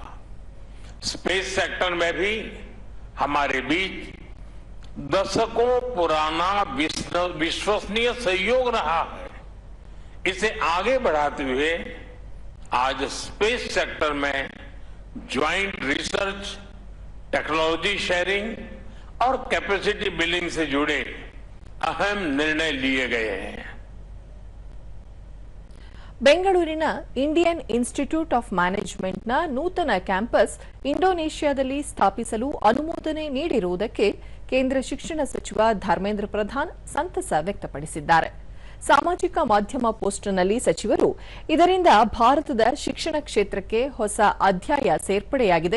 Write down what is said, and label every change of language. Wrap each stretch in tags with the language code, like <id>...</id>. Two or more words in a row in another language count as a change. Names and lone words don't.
<en>space sector</en> <hi>में भी हमारे बीच दशकों पुराना विश्वसनीय सहयोग रहा है. इसे आगे बढ़ाते हुए आज</hi> <en>space sector</en> <hi>में</hi> <en>joint research, technology sharing</en> <hi>और</hi> <en>capacity building</en> <hi>से जुड़े अहम निर्णय लिए गए हैं.</hi> <kn>ಬೆಂಗಳೂರಿನ ಇಂಡಿಯನ್ ಇನ್ಸ್ಟಿಟ್ಯೂಟ್ ಆಫ್ ಮ್ಯಾನೇಜ್ಮೆಂಟ್ನ ನೂತನ ಕ್ಯಾಂಪಸ್ ಇಂಡೋನೇಷ್ಯಾದಲ್ಲಿ ಸ್ಥಾಪಿಸಲು ಅನುಮೋದನೆ ನೀಡಿರುವುದಕ್ಕೆ ಕೇಂದ್ರ ಶಿಕ್ಷಣ ಸಚಿವ ಧರ್ಮೇಂದ್ರ ಪ್ರಧಾನ್ ಸಂತಸ ವ್ಯಕ್ತಪಡಿಸಿದ್ದಾರೆ. ಸಾಮಾಜಿಕ ಮಾಧ್ಯಮ ಪೋಸ್ಟ್ನಲ್ಲಿ ಸಚಿವರು, ಇದರಿಂದ ಭಾರತದ ಶಿಕ್ಷಣ ಕ್ಷೇತ್ರಕ್ಕೆ ಹೊಸ ಅಧ್ಯಾಯ ಸೇರ್ಪಡೆಯಾಗಿದೆ.</kn>